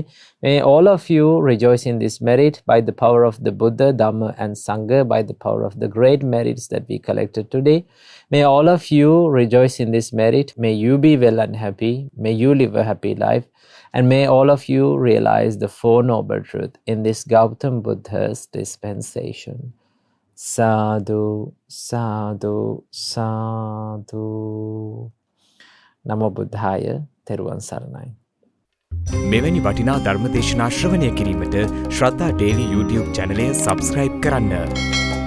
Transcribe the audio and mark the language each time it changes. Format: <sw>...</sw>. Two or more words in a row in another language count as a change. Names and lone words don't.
<en>May all of you rejoice in this merit by the power of the Buddha, Dhamma and Sangha, by the power of the great merits that we collected today. May all of you rejoice in this merit. May you be well and happy. May you live a happy life. And may all of you realize the Four Noble Truths in this Gautam Buddha's dispensation.</en> <pi>Sadhu, sadhu, sadhu. Namo Buddhaya,</pi> <si>තෙරුවන් සරණයි. මෙවැනි වටිනා ධර්ම දේශනා ශ්‍රවණය කිරීමට ශ්‍රද්ධා ඩේලි YouTube චැනලය සබස්ක්‍රයිබ් කරන්න.</si>